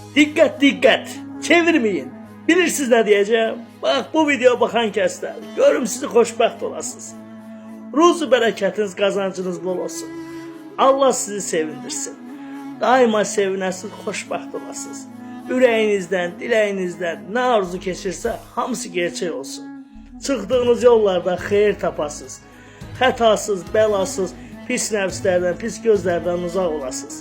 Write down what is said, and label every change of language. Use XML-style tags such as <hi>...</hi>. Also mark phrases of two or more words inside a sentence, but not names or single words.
<tr>Dikkat dikkat. Çevirmeyin. Bilirsiniz ne diyeceğim. Bak bu videoya bakan kəslər.</tr> <az>Görüm sizi xoşbəxt olasınız. Ruzu bərəkətiniz, qazancınız bol olsun. Allah sizi sevindirsin. Daima sevinəsiniz, xoşbəxt olasınız. Ürəyinizdən, diləyinizdən nə arzu keçirsə hamısı gerçək olsun. Çıxdığınız yollarda xeyir tapasınız. Xətasız, bəlasız, pis nəfslərdən, pis gözlərdən uzaq olasınız.</az>